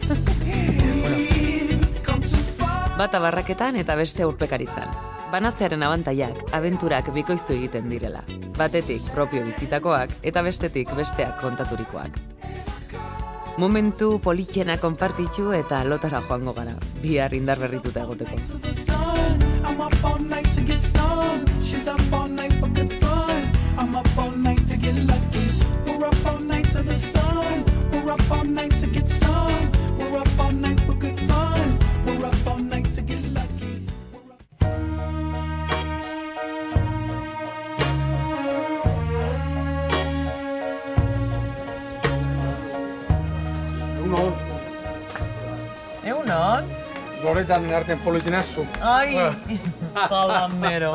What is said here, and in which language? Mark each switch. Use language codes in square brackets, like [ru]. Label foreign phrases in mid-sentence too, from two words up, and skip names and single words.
[eu] Bata barraketan eta beste urpekaritzan. Banatzearen abantaiak, abenturak bikoiztu egiten direla. Batetik propio bizitakoak eta bestetik besteak kontaturikoak. Momentu politxena konpartitxu eta lotara joango gara, bihar indar berrituta egoteko. [en] I'm up all night to get some. She's up all night for good fun. I'm up all night to get lucky. We're up all night to the sun. We're up all night to get some. We're up all night for good fun. We're up all night to get lucky. [eu] Egunon? Loretan artean politinazu. Ai, zalamero.